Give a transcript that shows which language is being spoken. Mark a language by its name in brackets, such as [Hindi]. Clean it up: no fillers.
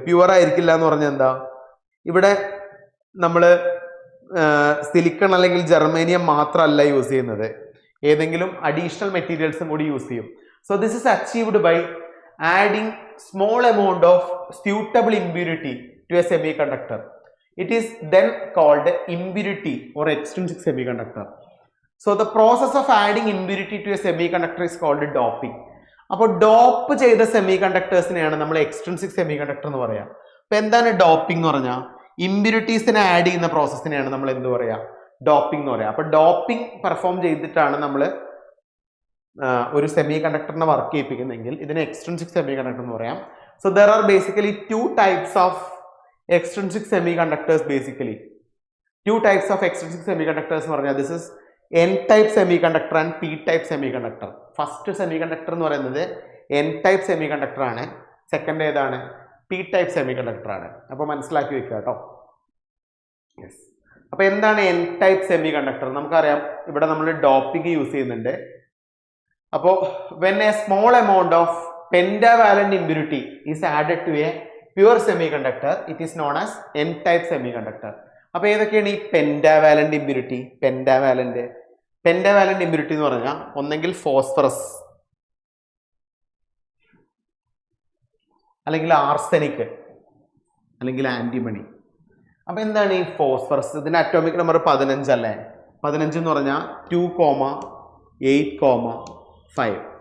[Malayalam] Pure ആയിരിക്കില്ല എന്ന് പറഞ്ഞാൽ എന്താ? ഇവിടെ നമ്മൾ സിലിക്കൺ അല്ലെങ്കിൽ ജർമേനിയം മാത്രമല്ല യൂസ് ചെയ്യുന്നത്, ഏതെങ്കിലും അഡീഷണൽ മെറ്റീരിയൽസും കൂടി യൂസ് ചെയ്യും. [English] So this is achieved by adding small amount of suitable impurity to a semiconductor, it is then called impurity or extrinsic semiconductor. So the process of adding impurity to a semiconductor is called doping. [Malayalam] അപ്പോൾ dope ചെയ്ത semi കണ്ടക്ടേഴ്സിനെയാണ് നമ്മൾ extrinsic semi conductor എന്ന് പറയാം. അപ്പൊ എന്താണ് doping എന്ന് പറഞ്ഞാൽ ഇമ്പ്യൂരിറ്റീസിനെ add ചെയ്യുന്ന പ്രോസസ്സിനെയാണ് നമ്മൾ എന്ത് പറയാ, ഡോപ്പിംഗ് എന്ന് പറയാം. അപ്പൊ ഡോപ്പിംഗ് പെർഫോം ചെയ്തിട്ടാണ് നമ്മൾ ഒരു സെമി കണ്ടക്ടറിനെ വർക്ക് ചെയ്യിപ്പിക്കുന്നെങ്കിൽ ഇതിനെ എക്സ്ട്രിൻസിക് സെമി കണ്ടക്ടർ എന്ന് പറയാം. [English] So there are basically two types of extrinsic semiconductors. Basically 2 types of extrinsic semiconductors [Malayalam] എന്ന് പറഞ്ഞാൽ [English] this is n-type semiconductor and p-type semiconductor. [Malayalam] First semiconductor എന്ന് പറയുന്നത് n-type semiconductor ആണ്, സെക്കൻഡ് ഏതാണ്, p-type semiconductor ആണ്. അപ്പോൾ മനസ്സിലാക്കി വെക്കുക കേട്ടോ. യെസ്, അപ്പോൾ എന്താണ് n-type semiconductor? നമുക്കറിയാം ഇവിടെ നമ്മൾ ഡോപ്പിംഗ് യൂസ് ചെയ്യുന്നുണ്ട്. [English] അപ്പോൾ when a small amount of pentavalent impurity is added to a pure semiconductor, it is known as n-type semiconductor. [Malayalam] അപ്പോൾ ഏതൊക്കെയാണ് ഈ പെൻഡാവാലന്റ് ഇമ്പ്യൂരിറ്റി? പെൻഡാവാലന്റ് ഇമ്പ്യൂരിറ്റി എന്ന് പറഞ്ഞാൽ ഒന്നെങ്കിൽ ഫോസ്ഫറസ്, അല്ലെങ്കിൽ ആർസെനിക്, അല്ലെങ്കിൽ ആന്റിമണി. അപ്പൊ എന്താണ് ഈ ഫോസ്ഫറസ്? ഇതിന്റെ അറ്റോമിക് നമ്പർ 15 അല്ലേ? 15 എന്ന് പറഞ്ഞാൽ 2,8,5.